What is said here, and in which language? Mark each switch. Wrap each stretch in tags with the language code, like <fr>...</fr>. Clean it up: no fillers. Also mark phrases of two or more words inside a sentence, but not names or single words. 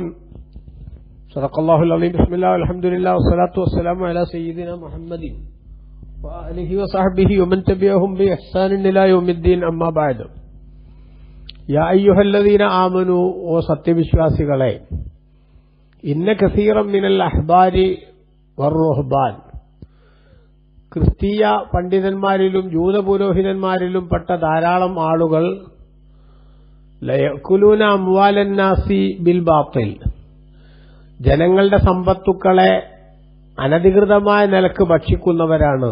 <ar>صدق الله العظيم. بسم الله والحمد لله والصلاة والسلام على سيدنا محمد وآله وصحبه ومن تبعهم بإحسان إلى يوم الدين. أما بعد. يا أيها الذين آمنوا,</ar> <ml>ഓ സത്യവിശ്വാസികളെ,</ml> <ar>إن كثيرا من الأحبار والرهبان,</ar> <ml>ക്രിസ്തീയ പണ്ഡിതന്മാരിലും ജൂതപുരോഹിതന്മാരിലും പെട്ട ധാരാളം ആളുകൾ</ml> <ar>ليأكلون أموال الناس بالباطل,</ar> <ml>ജനങ്ങളുടെ സമ്പത്തുക്കളെ അനധികൃതമായ നിലക്ക് ഭക്ഷിക്കുന്നവരാണ്.</ml>